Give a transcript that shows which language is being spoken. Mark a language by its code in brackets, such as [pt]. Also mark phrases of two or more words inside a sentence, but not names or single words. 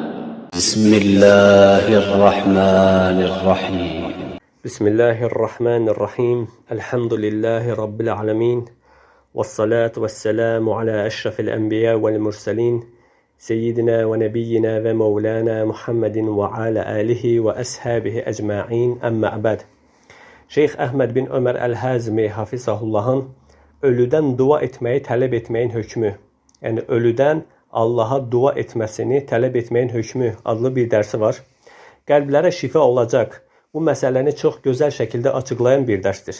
[ar] بسم الله الرحمن الرحيم. بسم الله الرحمن الرحيم. الحمد لله رب العالمين، والصلاة والسلام على أشرف الأنبياء والمرسلين سيدنا ونبينا ومولانا محمد وعلى آله وأصحابه ecmaîn. أما بعد. [az] Şeyx Əhməd bin Ömər Əl-Həzmi Hafizahullahın ölüdən dua etməyi tələb etməyin hökmü, yəni ölüdən Allaha dua etməsini tələb etməyin hökmü adlı bir dərsi var. Qəlblərə şifa olacaq, bu məsələni çox gözəl şəkildə açıqlayan bir dərsdir.